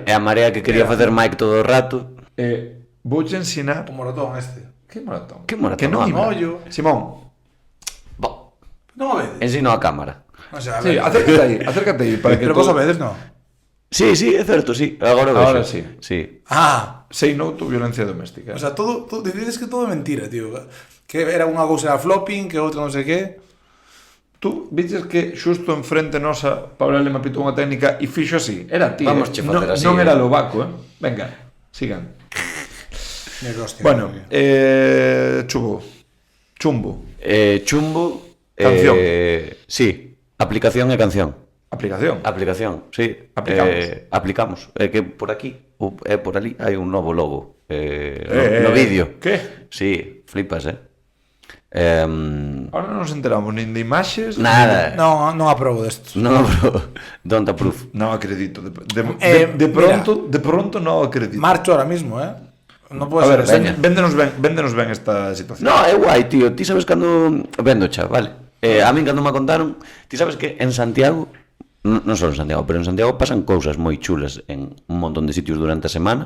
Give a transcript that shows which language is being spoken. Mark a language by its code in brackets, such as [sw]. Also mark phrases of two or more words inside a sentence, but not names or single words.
[gl] É a marea que quería facer Mike todo o rato. vouche ensinar... o moratón este. Que maratón? Que maratón? Que non Ah, ima. mollo. Simón. Bo, Non a vedes? ensino a cámara. Non sei, a Sí, ver. acércate aí para que Pero vos a vedes, non? Sí, é certo, sí. Agora vexo. Ahora sí. Sí. Ah, [en] Say no to [gl] violencia doméstica. [es] o sea, [gl] todo decides que todo é mentira, tío. Que era unha cousa era flopping, que outra non sei que. Tú viches que xusto enfrente nosa Paula Lema pitou unha técnica e fixo así. Era ti, Vamos che facer así, non era Lobaco, Venga, sigan. Mira que hostia. Bueno, Chumbo. Chumbo. Canción. Sí, aplicación e canción. Aplicación. sí. Aplicamos. É que por aquí, por ali, hai un novo logo. No vídeo. Que? Sí, flipas, Ahora non nos enteramos nin de imaxes. Nada. Non aprobo desto. No, [en] bro. Don't approve. [gl] Non acredito. De pronto non acredito. Marcho [es] ahora mismo, [gl] Non A pode ver, ser. veña. véndenos ben esta situación. No, é guai, tío. Ti sabes cando... Vendo, xa, vale. A min cando me contaron... Ti sabes que en Santiago... Non só en Santiago, pero en Santiago pasan cousas moi chulas en un montón de sitios durante a semana.